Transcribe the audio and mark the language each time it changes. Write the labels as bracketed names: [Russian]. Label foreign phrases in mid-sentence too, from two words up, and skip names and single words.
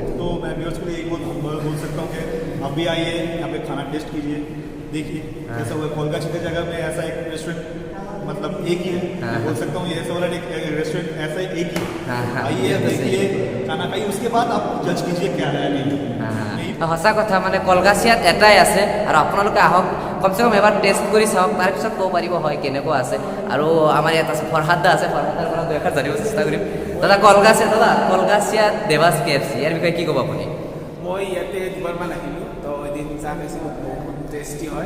[Hindi] तो मैं व्यूअर्स के लिए एक बोल सकता हूँ कि आप भी आइए, यहाँ पे खाना टेस्ट कीजिए, देखिए हाँ। कैसा हुआ। कोलकाता की जगह में ऐसा एक रेस्टोरेंट मतलब एक ही है। हाँ। मैं बोल सकता हूँ ये ऐसा वाला एक रेस्टोरेंट ऐसा एक ही हाँ, हाँ, आइए, ये तो सही देखिए, खाना खाइए, उसके बाद आप जज कीजिए क्या है नहीं। [Assamese] সঁচা কথা মানে কলকাছিয়াত এটাই আছে আৰু আপোনালোকে আহক, কমচে কম এবাৰ টেষ্ট কৰি চাওক, তাৰপিছত ক'ব পাৰিব হয় কেনেকুৱা আছে। আৰু আমাৰ ইয়াত আছে ফৰহাদ দা আছে, ফৰহাদাৰ পৰা দুই এষাৰ জানিব চেষ্টা কৰিম। দাদা কলকাছিয়াত দেৱাস KFC ইয়াৰ বিষয়ে কি ক'ব আপুনি? মই ইয়াতে দুবাৰমান আহিলোঁ, তো এদিন চাহ খাইছিলোঁ, বহুত টেষ্টি হয়।